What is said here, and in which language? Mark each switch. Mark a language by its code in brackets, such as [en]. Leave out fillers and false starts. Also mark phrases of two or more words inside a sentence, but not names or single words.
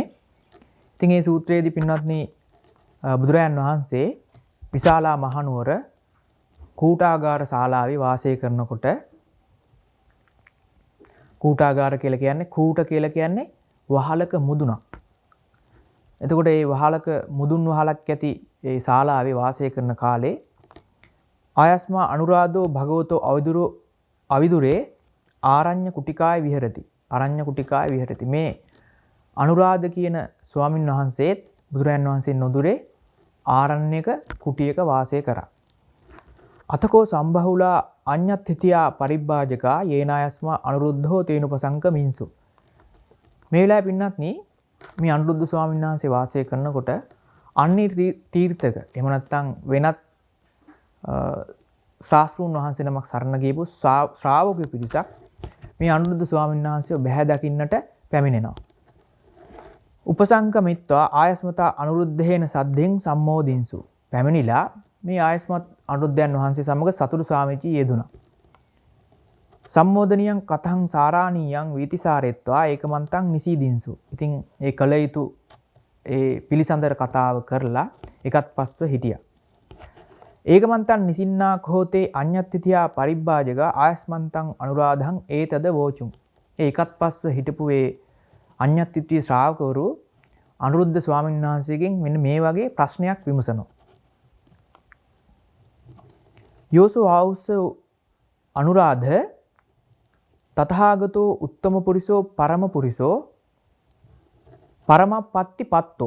[si] ඉතින් මේ සූත්‍රයේදී පින්වත්නි බුදුරයන් වහන්සේ විශාලා මහනුවර කූටාගාර ශාලාවේ වාසය කරනකොට කූටාගාර කියලා කියන්නේ කූට කියලා කියන්නේ වහලක මුදුනක්. එතකොට මේ වහලක මුදුන් වහලක් ඇති ඒ ශාලාවේ වාසය කරන කාලේ [pi] ආයස්මා අනුරාධෝ භගවතෝ අවිදුරේ ආරඤ්‍ය කුටිකාය විහෙරති. අරඤ්‍ය කුටිකාය විහෙරති. [si] මේ අනුරාධ කියන ස්වාමින් වහන්සේත් බුදුරයන් වහන්සේ නොදුරේ ආරණ්‍යක කුටියක වාසය කරා. [pi] අතකෝ සම්බහුලා අඤ්ඤත්ථිතියා පරිබ්බාජකා යේනායස්මා අනුරුද්ධෝ තේනුපසංක මින්සු. [si] මේ වෙලාවේ පින්නත්නි මේ අනුරුද්ධ ස්වාමීන් වහන්සේ වාසය කරනකොට අන්‍ය තීර්ථක එහෙම නැත්නම් වෙනත් ශාස්ත්‍රූන් වහන්සේ නමක් සරණ ගියපු ශ්‍රාවක පිරිසක් මේ අනුරුද්ධ ස්වාමීන් වහන්සේව බැහැ දකින්නට පැමිණෙනවා. [pi] උපසංකමිත්වා ආයස්මතා අනුරුද්ධේන සද්දෙන් සම්මෝදින්සු. [si] පැමිණිලා මේ ආයස්මත් අනුරුද්ධයන් වහන්සේ සමග සතුටු සාමිචි යෙදුණා. [pi] සම්මෝදනියන් කතං සාරාණීයන් වීතිසාරෙත්වා ඒකමන්තං නිසීදින්සු. [si] ඉතින් ඒ කල යුතු ඒ පිළිසඳර කතාව කරලා එකත් පස්ව හිටියා. [pi] ඒකමන්තං නිසින්නා කෝතේ අඤ්ඤත්තිතියා පරිබ්බාජක ආයස්මන්තං අනුරාධං ඒතද වෝචුම්. [si] ඒ එකත් පස්ව හිටපු ඒ අඤ්ඤත්තිතිය ශ්‍රාවකවරු අනුරුද්ධ ස්වාමීන් වහන්සේගෙන් මෙන්න මේ වගේ ප්‍රශ්නයක් විමසනවා. [pi] යෝසු ආවුස අනුරාධ තථාගතෝ උත්තම පුරිසෝ පරම පුරිසෝ පරමපත්ති පත්තෝ.